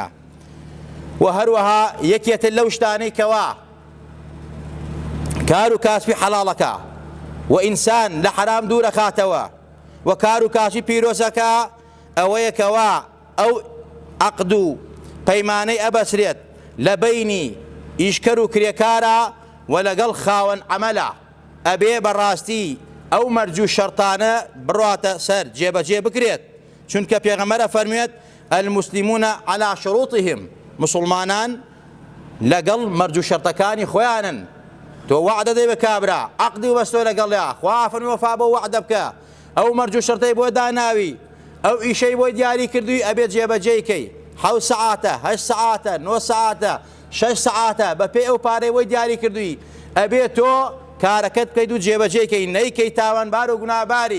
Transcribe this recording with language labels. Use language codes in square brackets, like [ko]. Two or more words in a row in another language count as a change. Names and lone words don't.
[ckb] و هەروەها یەکێتر لەو شتانەی کەوا کار و کاسبی حەڵاڵەکە و ئینسان لە حرام دوورە خاتەوە، و کار و کاسبی پیرۆزەکە ئەوەیە کەوا ئەو عەقد و پەیمانەی ئەبەسرێت لە بەینی ئیشکەر و کرێکارە و لەگەڵ خاوەن عەمەلە. ئەبێ بەڕاستی ئەو مەرج و شەرتانە بڕاتە سەر، جێبەجێ بکرێت. چونکە پێغەمبەر فەرموێت [ar] المسلمون على شروطهم، [ckb] مسلمانان لەگەڵ مەرج و شەرتەکانی خۆیانن. تۆ وعدە دەی بە کابرا، عەقدی وبەستۆ لەگەڵیا، خوا فەرمووی وەفا بۆ وعدە بکە، ئەو مەرج و شەرتەی بۆ داناوی، ئەو ئیشەی بۆی دیاری کردووی ئەبێت جێبەجێیکەی. 7 سەعاتە، 8 سەعاتە، 9 سەعاتە، 6 سەعاتە بەپێی ئەو پارەی بۆی دیاری کردووی، ئەبێت تۆ کارەکەت بکەیت و جێبەجێکەی، نەیکەی تاوانبار و گوناهباری.